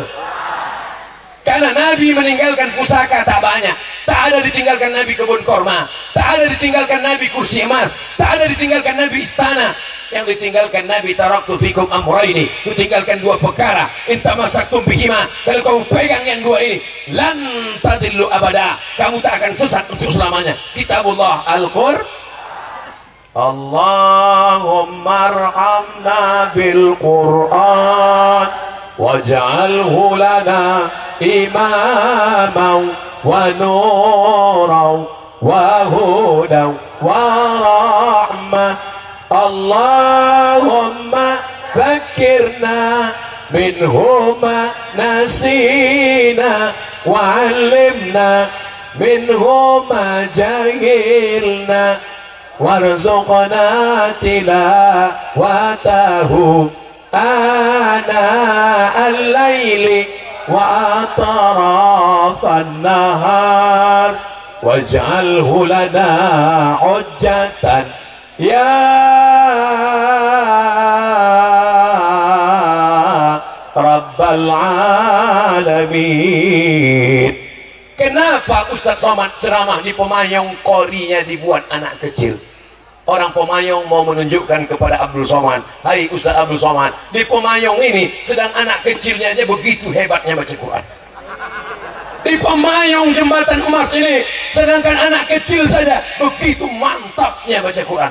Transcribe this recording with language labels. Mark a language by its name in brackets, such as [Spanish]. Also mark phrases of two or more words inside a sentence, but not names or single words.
[Indonesian] Karena Nabi meninggalkan pusaka tak banyak. Tak ada ditinggalkan Nabi kebun korma, tak ada ditinggalkan Nabi kursi emas, tak ada ditinggalkan Nabi istana. Yang ditinggalkan Nabi, [Arabic] تركت فيكم أمرين, [Indonesian] ditinggalkan dua perkara, [Arabic] إن تمسكتم بهما, [Indonesian] kalau kamu pegang yang dua ini, [Arabic] لن تضلوا أبدا, [Indonesian] kamu tak akan sesat untuk selamanya. Kitabullah Al-Qur'an. [Arabic] اللهم ارحمنا بالقرآن واجعله لنا إماما ونورا وهدى ورحمة. اللهم ذكرنا منهما نسينا و علمنا منهما جهلنا وارزقنا تلاوته آناء الليل وأطراف النهار واجعله لنا حجة يا رب العالمين. [Indonesian] Kenapa Ustaz Somad ceramah di Pemayung korinya dibuat anak kecil? Orang Pemayung mau menunjukkan kepada Abdul Somad, hai Ustaz Abdul Somad, di Pemayung ini sedang anak kecilnya aja begitu hebatnya baca Quran. Di Pemayung Jembatan Emas ini, sedangkan anak kecil saja begitu mantapnya baca Quran.